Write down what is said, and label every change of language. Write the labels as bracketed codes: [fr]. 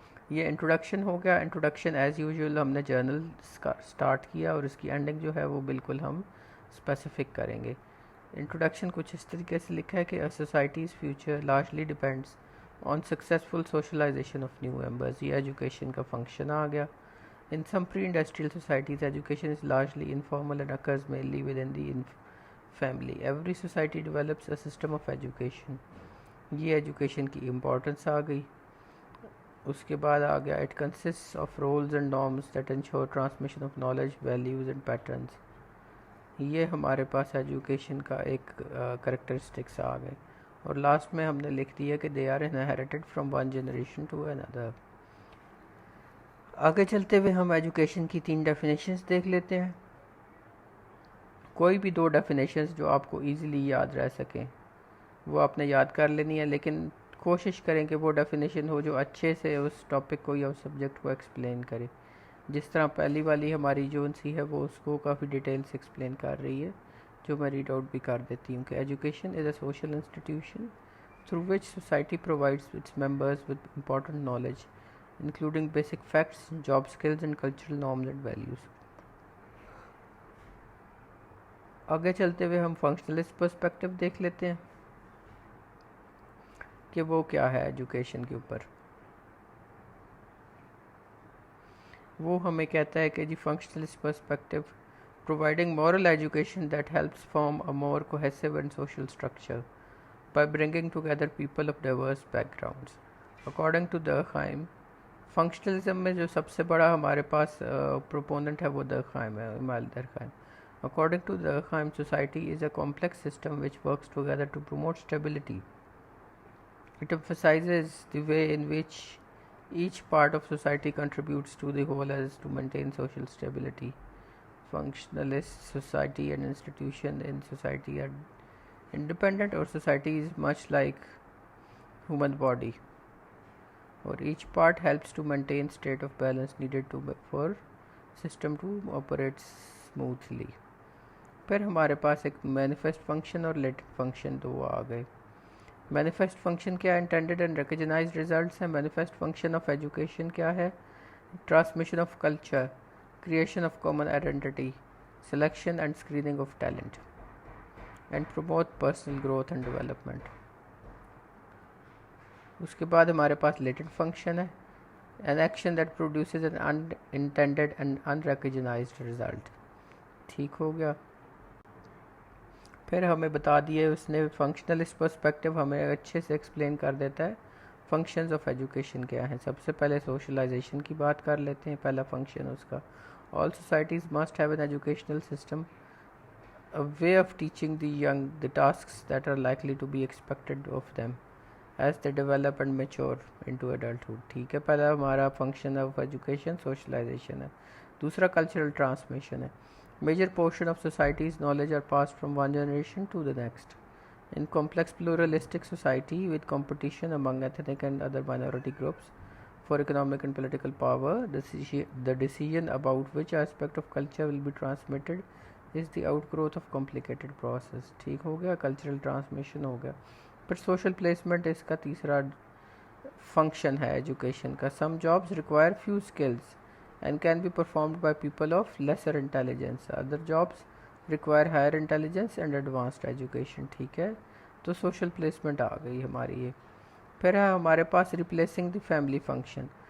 [ur] یہ انٹروڈکشن ہو گیا. Introduction as usual ہم نے جرنل سٹارٹ کیا اور اس کی اینڈنگ جو ہے وہ بالکل ہم اسپیسیفک کریں گے. انٹروڈکشن کچھ اس طریقے سے لکھا ہے کہ [en] Societies future largely depends on successful socialization of new members. [ur] یہ ایجوکیشن کا فنکشن آ گیا. [en] In some pre-industrial societies, education is largely informal and occurs mainly within the family. Every society develops a system of education. [ur] یہ education کی importance آ گئی. اس کے بعد آ گیا [en] it consists of roles and norms that ensure transmission of knowledge, values and patterns. [ur] یہ ہمارے پاس education کا ایک کریکٹرسٹکس آ گئے. اور لاسٹ میں ہم نے لکھ دیا کہ [en] they are inherited from one generation to another. [ur] آگے چلتے ہوئے ہم ایجوکیشن کی 3 ڈیفینیشنز دیکھ لیتے ہیں. کوئی بھی 2 ڈیفینیشنز جو آپ کو ایزیلی یاد رہ سکیں وہ آپ نے یاد کر لینی ہے, لیکن کوشش کریں کہ وہ ڈیفینیشن ہو جو اچھے سے اس ٹاپک کو یا اس سبجیکٹ کو ایکسپلین کرے. جس طرح پہلی والی ہماری جو سی ہے وہ اس کو کافی ڈیٹیل سے ایکسپلین کر رہی ہے, جو میں ریڈ آؤٹ بھی کر دیتی ہوں کہ [en] Education is a social institution through which society provides its members with important knowledge including basic facts, job skills and cultural norms and values. [ur] آگے چلتے ہوئے ہم فنکشنلسٹ پرسپیکٹیو دیکھ لیتے ہیں کہ وہ کیا ہے ایجوکیشن کے اوپر. وہ ہمیں کہتا ہے کہ جی [en] Functionalist perspective providing moral education that helps form a more cohesive and social structure by bringing together people of diverse backgrounds. According to [ur] Durkheim, functionalism میں جو سب سے بڑا ہمارے پاس پروپوننٹ ہے وہ درخائم ہے, ایمال درخائم. [en] According to Durkheim, society is a complex system which works together to promote stability. It emphasizes the way in which each part of society contributes to the whole as to maintain social stability. Functionalist society and institution in society are independent, or society is much like human body, or each part helps to maintain state of balance needed for system to operate smoothly. [ur] پھر ہمارے پاس ایک manifest function اور latent function دو آ گئے. [en] Manifest function کیا, intended and recognised results ہیں. Manifest function of education کیا ہے, transmission of culture, creation of common identity, selection and screening of talent and promote personal growth and development. [ur] اس کے بعد ہمارے پاس latent function ہے, [en] an action that produces an unintended and unrecognized result. [ur] ٹھیک ہو گیا. پھر ہمیں بتا دیے اس نے فنکشنلسٹ پرسپیکٹیو ہمیں اچھے سے ایکسپلین کر دیتا ہے فنکشنز آف ایجوکیشن کیا ہیں. سب سے پہلے سوشلائزیشن کی بات کر لیتے ہیں. پہلا فنکشن اس کا [en] All societies must have an educational system a way of teaching the young the tasks that are likely to be expected of them as they develop and mature into adulthood. [ur] ٹھیک ہے, پہلا ہمارا function of education socialisation ہے. دوسرا cultural transmission ہے. [en] Major portion of society's knowledge are passed from one generation to the next. In complex pluralistic society with competition among ethnic and other minority groups for economic and political power, the decision about which aspect of culture will be transmitted is the outgrowth of complicated process. [ur] ٹھیک ہو گیا, cultural transmission ہو گیا. پھر social placement اس کا تیسرا function ہے education کا. [en] Some jobs require few skills and can be performed by people of lesser intelligence. Other jobs require higher intelligence and advanced education. [ur] ٹھیک ہے, تو سوشل پلیسمنٹ آ گئی ہماری یہ. پھر ہے ہمارے پاس ریپلیسنگ دی فیملی فنکشن.